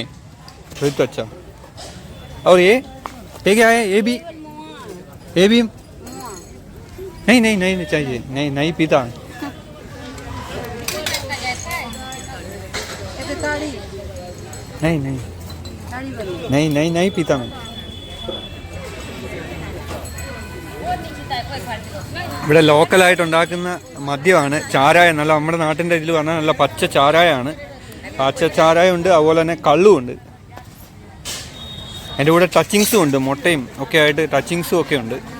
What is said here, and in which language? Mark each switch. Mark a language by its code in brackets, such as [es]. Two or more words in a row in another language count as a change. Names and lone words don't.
[hi] फिर तो अच्छा. और ये क्या है? ये भी नहीं चाहिए. नहीं पीता. नहीं पीता मैं. [ml] ഇവിടെ ലോക്കലായിട്ട് ഉണ്ടാക്കുന്ന മദ്യമാണ് ചാരായം. നല്ല നമ്മുടെ നാട്ടിൻ്റെ ഇതിൽ പറഞ്ഞാൽ നല്ല പച്ച ചാരായമാണ്. പച്ച ചാരായം ഉണ്ട്, അതുപോലെ തന്നെ കള്ളുമുണ്ട്. അതിൻ്റെ കൂടെ ടച്ചിങ്സും ഉണ്ട്, മുട്ടയും ഒക്കെ ആയിട്ട് ടച്ചിങ്സും ഒക്കെ ഉണ്ട്.